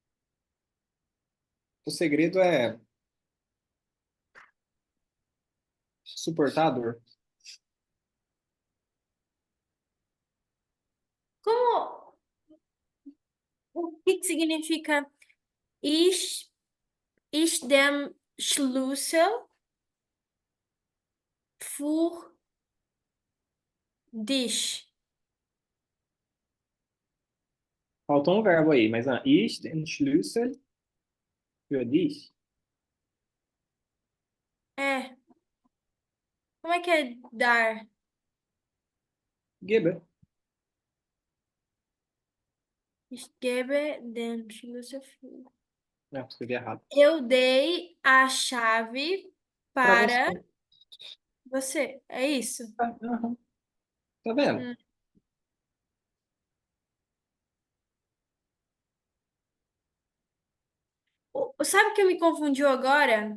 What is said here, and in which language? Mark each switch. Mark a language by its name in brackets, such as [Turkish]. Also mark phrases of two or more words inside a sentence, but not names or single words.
[Portuguese] O segredo é suportador. Como, o que que significa [German] ich dem Schlüssel für dich? [Portuguese] Faltou um verbo aí, mas [German] ich den Schlüssel für dich [Portuguese] É, como é que é dar? gebe. [German] Ich gebe den Schlüssel für... [Portuguese] Escrevi errado. Eu dei a chave Para para você. você. É isso? Aham. Tá vendo? Hum. Sabe o que me confundiu agora?